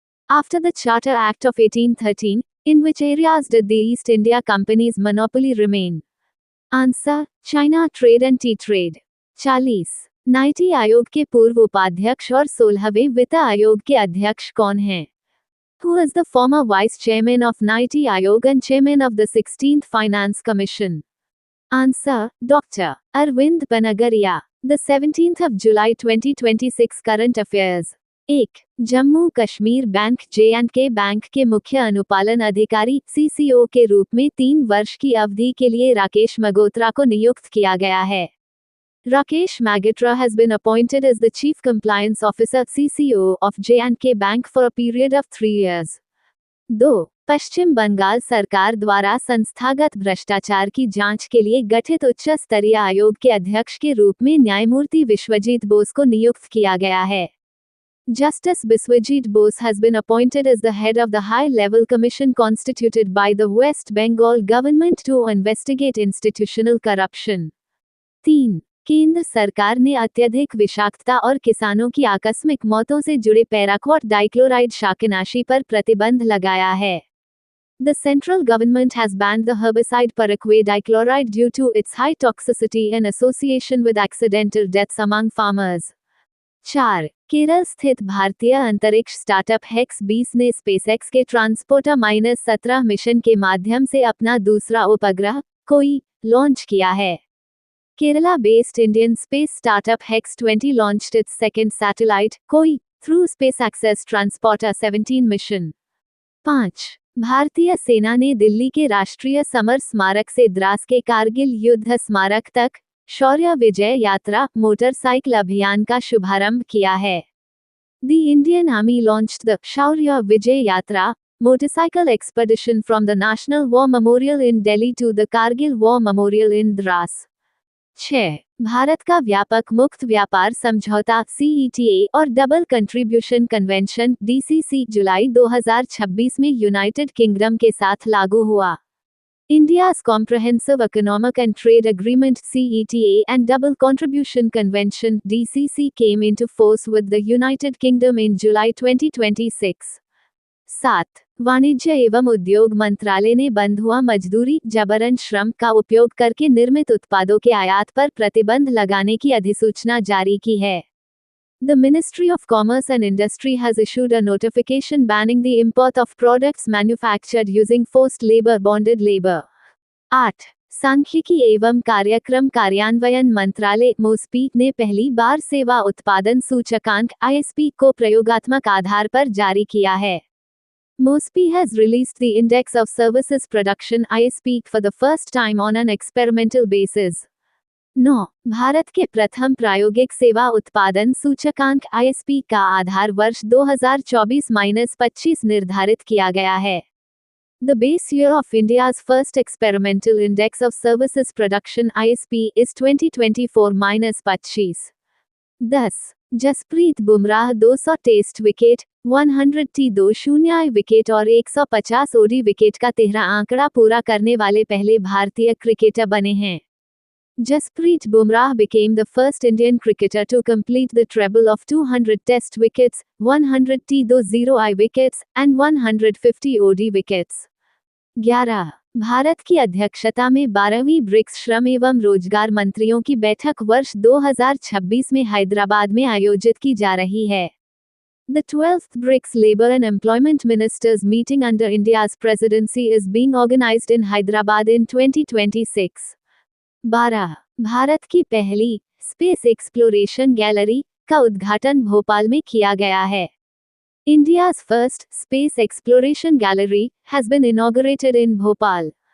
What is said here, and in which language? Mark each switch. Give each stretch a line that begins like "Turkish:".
English: After the Charter Act of 1813, in which areas did the East India Company's monopoly remain? Answer: China trade and tea trade. 40.
Hindi: NITI Aayog के पूर्व उपाध्यक्ष और 16वें वित्त आयोग के अध्यक्ष कौन हैं?
English: Who is the former vice chairman of Niti Aayog and chairman of the 16th Finance Commission? Answer: Dr. Arvind Panagaria. The 17th of July 2026 current affairs. 1.
Hindi: Jammu Kashmir bank J&K bank के मुख्य अनुपालन अधिकारी CCO के रूप में 3 वर्ष की अवधि के लिए राकेश मगोत्रा को नियुक्त किया गया है.
English: Rakesh Magotra has been appointed as the Chief Compliance Officer CCO of J&K Bank for a period of 3 years. 2.
Hindi: पश्चिम बंगाल सरकार द्वारा संस्थागत भ्रष्टाचार की जांच के लिए गठित उच्च स्तरीय आयोग के अध्यक्ष के रूप में न्यायमूर्ति विश्वजीत बोस को नियुक्त किया गया है.
English: Justice Biswajit Bose has been appointed as the head of the high-level commission constituted by the West Bengal government to investigate institutional corruption. 3.
Hindi: केंद्र सरकार ने अत्यधिक विषाक्तता और किसानों की आकस्मिक मौतों से जुड़े पैराक्वाट डाइक्लोराइड शाकनाशी पर प्रतिबंध लगाया है.
English: The central government has banned the herbicide paraquat dichloride due to its high toxicity in association with accidental deaths among farmers. 4.
Hindi: Kerala स्थित भारतीय अंतरिक्ष स्टार्टअप हेक्स 20 ने स्पेसएक्स के ट्रांसपोर्टर-17 मिशन के माध्यम से अपना दूसरा उपग्रह कोई लॉन्च किया है.
English: Kerala-based Indian space startup Hex 20 launched its second satellite, Koi, through Space Access Transporter 17 mission. 5.
Hindi: भारतीय सेना ने दिल्ली के राष्ट्रीय समर स्मारक से द्रास के कारगिल युद्ध स्मारक तक शौर्य विजय यात्रा मोटरसाइकिल अभियान का शुभारंभ किया है.
English: The Indian Army launched the Shaurya Vijay Yatra motorcycle expedition from the National War Memorial in Delhi to the Kargil War Memorial in Dras. 6.
Hindi: Bharat का व्यापक मुक्त व्यापार समझौता CETA और डबल कंट्रीब्यूशन कन्वेंशन DCC जुलाई 2026 में यूनाइटेड किंगडम के साथ लागू हुआ.
English: India's Comprehensive Economic and Trade Agreement CETA and Double Contribution Convention DCC came into force with the United Kingdom in July 2026. 7.
Hindi: वाणिज्य एवं उद्योग मंत्रालय ने बंधुआ मजदूरी जबरन श्रम का उपयोग करके निर्मित उत्पादों के आयात पर प्रतिबंध लगाने की अधिसूचना जारी की है.
English: The Ministry of Commerce and Industry has issued a notification banning the import of products manufactured using forced labor bonded labor. 8.
Hindi: सांख्यिकी एवं कार्यक्रम कार्यान्वयन मंत्रालय MOSPI ने पहली बार सेवा उत्पादन सूचकांक ISP को प्रयोगात्मक आधार पर जारी किया है.
English: MOSPI has released the Index of Services Production ISP for the first time on an experimental basis. 9.
Hindi: Bharat के प्रथम प्रायोगिक सेवा उत्पादन सूचकांक ISP का आधार वर्ष 2024-25 निर्धारित किया गया है.
English: The base year of India's first experimental Index of Services Production ISP is 2024-25. 10.
Hindi: Jasprit Bumrah 200 test wicket 100 T20 wicket और 150 OD विकेट का 13 आंकड़ा पूरा करने वाले पहले भारतीय क्रिकेटर बने हैं.
English: Jasprit Bumrah became the first Indian cricketer to complete the treble of 200 test wickets, 100 T20I wickets, and 150 OD wickets. 11.
Hindi: Bharat की अध्यक्षता में 12वीं ब्रिक्स श्रम एवं रोजगार मंत्रियों की बैठक वर्ष 2026 में हैदराबाद में आयोजित की जा रही है.
English: The 12th BRICS Labour and Employment Ministers meeting under India's presidency is being organized in Hyderabad in 2026. 12.
Hindi: Bharat की पहली स्पेस एक्सप्लोरेशन गैलरी का उद्घाटन भोपाल में किया गया है.
English: India's first space exploration gallery has been inaugurated in Bhopal.